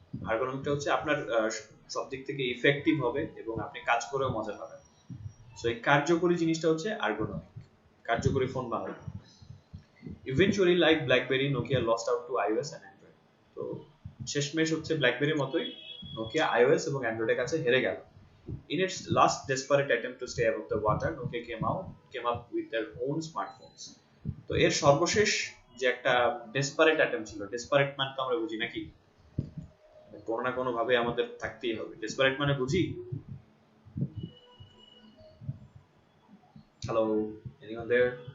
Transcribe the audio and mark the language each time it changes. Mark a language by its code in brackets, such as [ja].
[bn] আর্গোনমিকটা হচ্ছে আপনার সব দিক থেকে ইফেক্টিভ হবে এবং আপনি কাজ করেও মজা পাবেন। সো এই কার্যকরী জিনিসটা হচ্ছে আর্গোনমিক, কার্যকরী ফোন বানানো। [en] Eventually like BlackBerry, Nokia lost out to iOS and Android. [bn] তো শেষমেশ হচ্ছে ব্ল্যাকবেরির মতোই নোকিয়া iOS এবং অ্যান্ড্রয়েডের কাছে হেরে গেল। [en] In its last desperate attempt to stay above the water, Nokia came up with their own smartphones. [bn] তো এর সর্বশেষ যে একটা ডেসপারেট অ্যাটেম্প ছিল, ডেসপারেট মানে তো আমরা বুঝি নাকি, কোনো না কোনো ভাবে আমাদের থাকতেই হবে। ডেসপারেট মানে বুঝি? [en] Hello, anyone there?